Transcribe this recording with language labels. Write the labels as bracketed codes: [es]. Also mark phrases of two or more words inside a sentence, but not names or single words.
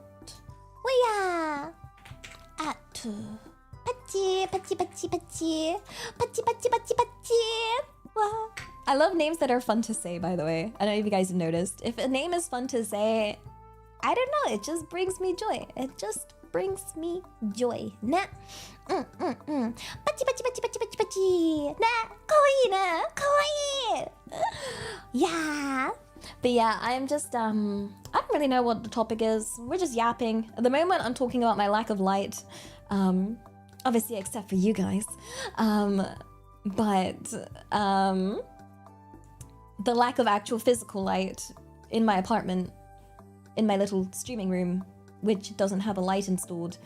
[en] Yeah. At Pachi. Wow. I love names that are fun to say, by the way. I don't know if you guys have noticed. If a name is fun to say, I don't know, it just brings me joy. It just brings me joy. Ne? Bachi bachi bachi bachi bachi bachi. Ne? [ja] Kawaii ne? Kawaii. Yeah. [en] But yeah, I'm just, I don't really know what the topic is. We're just yapping. At the moment, I'm talking about my lack of light. Obviously, except for you guys. The lack of actual physical light in my apartment, in my little streaming room, which doesn't have a light installed.